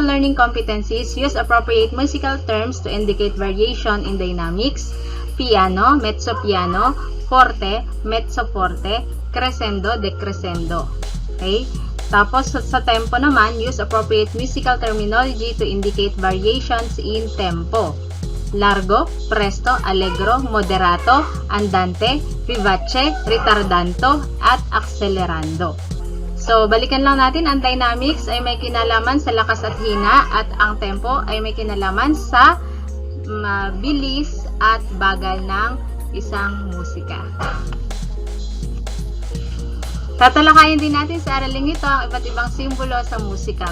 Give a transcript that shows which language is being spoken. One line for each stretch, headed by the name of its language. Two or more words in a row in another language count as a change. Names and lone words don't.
English: learning competencies, use appropriate musical terms to indicate variation in dynamics,
Italian: piano, mezzo piano, forte, mezzo forte, crescendo, decrescendo.
Filipino: Okay? Tapos sa tempo naman,
English: use appropriate musical terminology to indicate variations in tempo.
Italian: Largo, presto, allegro, moderato, andante, vivace, ritardanto,
Filipino: at accelerando. So, balikan lang natin, ang dynamics ay may kinalaman sa lakas at hina at ang tempo ay may kinalaman sa bilis at bagal ng isang musika. Tatalakayin din natin sa araling ito ang iba't ibang simbolo sa musika.